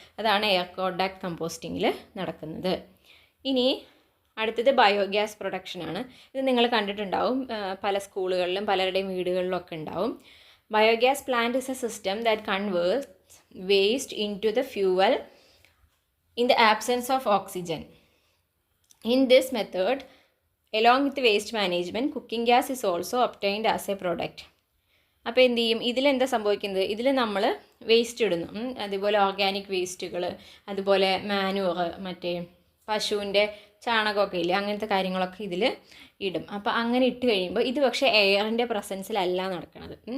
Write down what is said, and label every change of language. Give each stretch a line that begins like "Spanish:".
Malayalam: അതാണ് air contact കമ്പോസ്റ്റിങ്ങിൽ നടക്കുന്നത്. ഇനി അടുത്തത് ബയോഗ്യാസ് പ്രൊഡക്ഷനാണ്. ഇത് നിങ്ങൾ കണ്ടിട്ടുണ്ടാവും, പല സ്കൂളുകളിലും പലരുടെയും വീടുകളിലൊക്കെ ഉണ്ടാവും.
English: Biogas plant is a system that converts waste into the fuel in the absence of oxygen. In this method, along with waste management, cooking gas is also obtained as a product.
Malayalam: അപ്പോൾ എന്ത് ചെയ്യും, ഇതിലെന്താ സംഭവിക്കുന്നത്, ഇതിൽ നമ്മൾ waste ഇടുന്നു, അതുപോലെ organic വേസ്റ്റുകൾ, അതുപോലെ മാനുവർ, മറ്റേ പശുവിൻ്റെ ചാണകമൊക്കെ ഇല്ലേ, അങ്ങനത്തെ കാര്യങ്ങളൊക്കെ ഇതിൽ ഇടും. അപ്പോൾ അങ്ങനെ ഇട്ട് കഴിയുമ്പോൾ ഇത് പക്ഷേ എയറിൻ്റെ പ്രസൻസിലല്ല നടക്കുന്നത്.